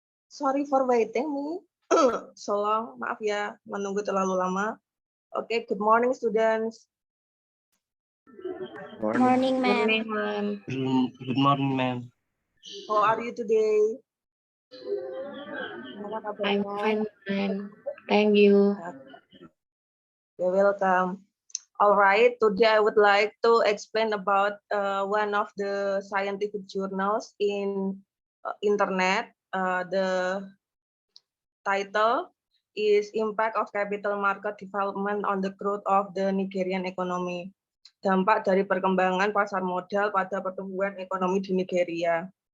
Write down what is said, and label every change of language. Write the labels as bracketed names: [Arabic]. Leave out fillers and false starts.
[English] Sorry for waiting me so long. [Indonesian] Maaf ya, menunggu terlalu lama. [English] Oke, good morning students. Morning, ma'am. Good morning, ma'am. How are you today? I'm fine, ma'am. Thank you. You're welcome. All right, today I would like to explain about one of the scientific journals in internet. The title is Impact of Capital Market Development on the Growth of the Nigerian Economy. [Indonesian] Dampak dari perkembangan pasar modal pada pertumbuhan ekonomi di Nigeria.